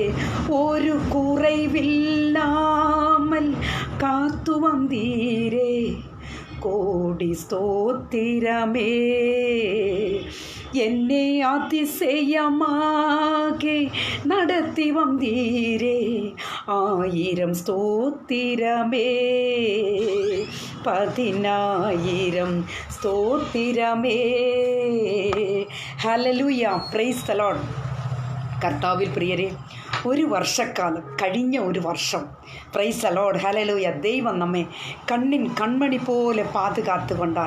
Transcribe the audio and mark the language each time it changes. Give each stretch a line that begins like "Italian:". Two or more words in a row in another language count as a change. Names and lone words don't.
Tamil: ஒரு குறைவில்லாமல் காத்து வந்தீரே, கோடி ஸ்தோத்திரமே. என்னை அதிசயமாக நடத்தி வந்தீரே, 1000 ஸ்தோத்திரமே.
Malayalam: 10,000 സ്തോത്രമേ.
English: ഹല്ലേലൂയ. Praise the Lord.
Malayalam: കർത്താവിൽ പ്രിയരെ, ഒരു വർഷക്കാലം കഴിഞ്ഞ ഒരു വർഷം,
English: Praise the Lord,
Malayalam: ഹല്ലേലൂയ, ദൈവം നമ്മെ കൺമണി പോലെ പാതുകാത്തുകൊണ്ടാർ.